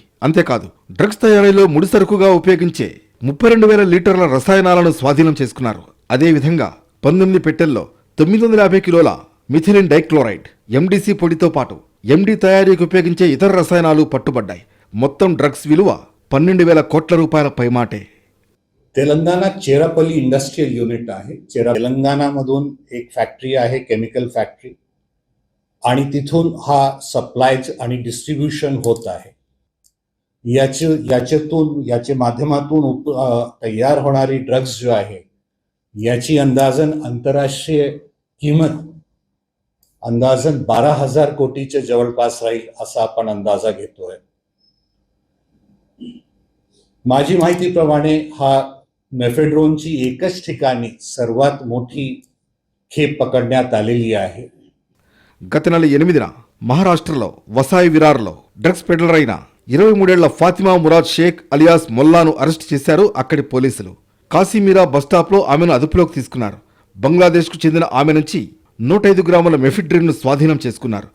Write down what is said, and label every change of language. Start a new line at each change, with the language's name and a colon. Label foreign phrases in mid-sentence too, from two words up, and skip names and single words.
Telugu: అంతేకాదు డ్రగ్స్ తయారీలో ముడిసరుకుగా ఉపయోగించే 32,000 లీటర్ల రసాయనాలను స్వాధీనం చేసుకున్నారు. అదేవిధంగా 19 పెట్టెల్లో 950 కిలోల
English: methylene dichloride,
Telugu: ఎండిసి పొడితో పాటు ఎండి తయారీకి ఉపయోగించే ఇతర రసాయనాలు పట్టుబడ్డాయి. మొత్తం డ్రగ్స్ విలువ 12,000 కోట్ల రూపాయల పైమాటే.
Marathi: तेलंगणा चेरापल्ली
English: industrial unit
Marathi: आहे. तेलंगणामधून एक फॅक्टरी आहे,
English: chemical factory,
Marathi: आणि तिथून हा सप्लायज आणि डिस्ट्रीब्युशन होत आहे. याचे माध्यमातून तयार होणारी ड्रग्स जो आहे याची अंदाजन आंतरराष्ट्रीय किंमत अंदाजन 12,000 कोटीच्या जवळपास राहील असा आपण अंदाजा घेतोय. माझी माहितीप्रमाणे हा मेफेड्रोनची एकच ठिकाणी सर्वात मोठी खेप पकडण्यात आलेली आहे.
Telugu: గత నెల 8న మహారాష్ట్రలో వసాయి విరార్లో
English: drugs peddler
Telugu: అయిన 23 ఏళ్ల ఫాతిమా మురాద్ షేక్ అలియాస్ మొల్లాను అరెస్ట్ చేశారు అక్కడి పోలీసులు. కాశీమీరా బస్టాప్లో ఆమెను అదుపులోకి తీసుకున్నారు. బంగ్లాదేశ్కు చెందిన ఆమె నుంచి 105 గ్రాముల మెఫిడ్రిన్ను స్వాధీనం చేసుకున్నారు.